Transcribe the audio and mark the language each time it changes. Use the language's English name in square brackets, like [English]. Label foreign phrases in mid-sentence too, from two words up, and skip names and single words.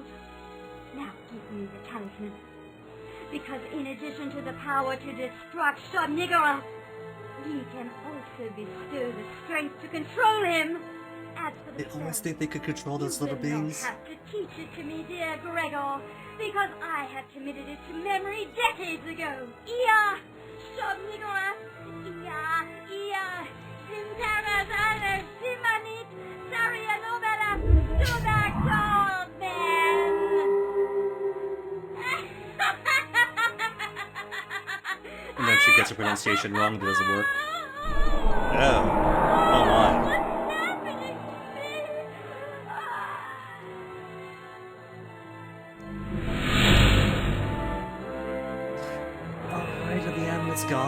[English] Now give me the talisman, because in addition to the power to destruct Shub-Niggurath, ye can also bestow the strength to control him. As for the They always spell, think they could control those you little will not beings. have to teach it to me, dear Gregor, because I have committed it to memory decades ago. Ia, Shub-Niggurath, Ia, Zintara Zara, Simanit, Saria Nobela, Subak And then she gets her pronunciation wrong, it doesn't work. Oh. Oh my. Oh, right at the end, it's gone.